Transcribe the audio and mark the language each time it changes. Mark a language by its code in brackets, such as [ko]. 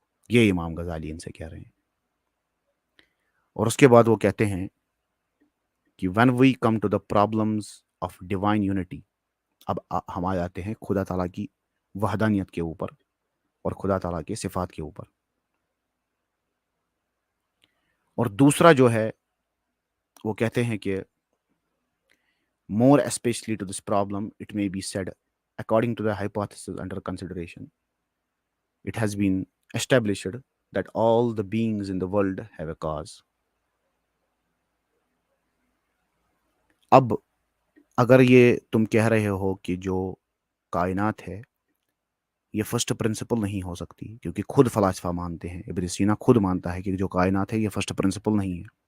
[ur] یہ امام غزالی ان سے کہہ رہے ہیں. اور اس کے بعد وہ کہتے ہیں کہ [en] when we come to the problems of divine unity، [ur] اب ہم آ جاتے ہیں خدا تعالیٰ کی وحدانیت کے اوپر اور خدا تعالیٰ کے صفات کے اوپر. اور دوسرا جو ہے وہ کہتے ہیں کہ [en] more especially to this problem it may be said according to the hypothesis under consideration it has been established that all the beings in the world have a cause. [ur] اب اگر یہ تم کہہ رہے ہو کہ جو کائنات ہے یہ فرسٹ پرنسپل نہیں ہو سکتی، کیونکہ خود فلاسفہ مانتے ہیں، ابن سینا خود مانتا ہے کہ جو کائنات ہے یہ فرسٹ پرنسپل نہیں ہے،